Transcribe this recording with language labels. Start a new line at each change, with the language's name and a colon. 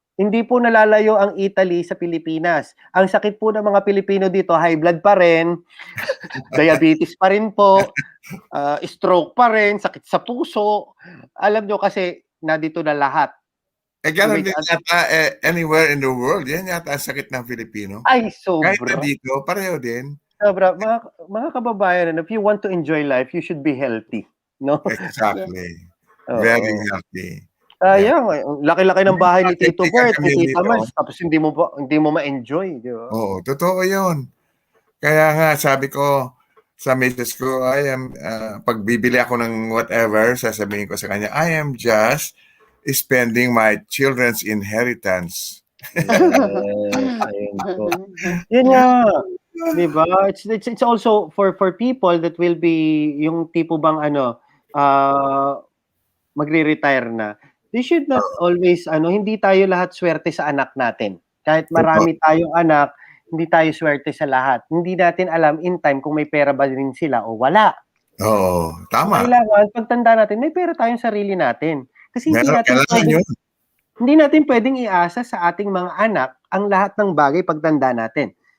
Filipino: Hindi po nalalayo ang Italy sa Pilipinas. Ang sakit po ng mga Pilipino dito, high blood pa rin, diabetes pa rin po, stroke pa rin, sakit sa puso. Alam nyo kasi, dito na lahat. Ganun din yata
English: anywhere in the world.
Filipino: Yan yata ang sakit ng Filipino. Ay, sobra. Kahit na dito, pareho din. Sobra.
English: Mga kababayan, if you want to enjoy life, you should be healthy.
Filipino: No?
English: Exactly. Very healthy.
Filipino: Sayang, laki-laki ng bahay ni Tito Bert, ni Tita Mars, tapos hindi mo ma-enjoy, di ba? Oo, totoo 'yun. Kaya nga sabi ko sa misis ko, pag bibili ako ng whatever, sasabihin ko sa kanya,
English: I am just spending my children's inheritance.
Filipino: Yun nga. Diba?
English: It's also for people that will be
Filipino: yung tipo bang magre-retire na.
English: They should not always
Filipino: hindi tayo lahat swerte sa anak natin. Kahit marami tayong anak, hindi tayo swerte sa lahat. Hindi natin alam in time kung may pera ba rin sila o wala. Oo, tama. Kailangan pagtanda natin, may pera tayong sarili natin. Kasi hindi natin pwedeng iasa sa ating mga anak ang lahat ng bagay pagtanda natin.